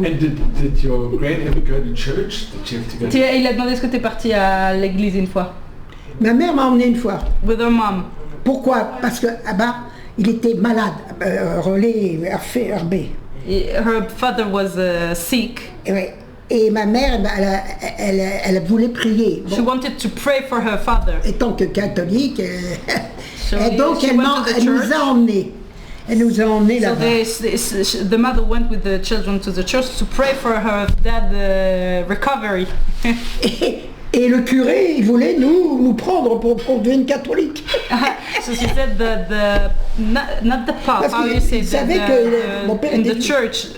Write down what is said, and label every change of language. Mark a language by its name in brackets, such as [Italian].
[English] And did your grand ever go to church? Did you have to go? [French] Il a demandé est-ce que tu es parti à l'église une fois. Ma mère m'a emmené une fois. [English] With her mom. [French] Pourquoi? Parce que il était malade, relais, RB. [English] Her father was sick. [French] Et ma mère, elle voulait prier. [English] Bon. She wanted to pray for her father. [French] Étant que catholique, et donc elle nous a emmenés. Elle nous a emmenés là-bas. [English] The mother went with the children to the church to pray for her dad recovery. [French] Et le curé, il voulait nous prendre pour qu'on devienne catholique. [English] So she said not the pop, how you say that, in the church,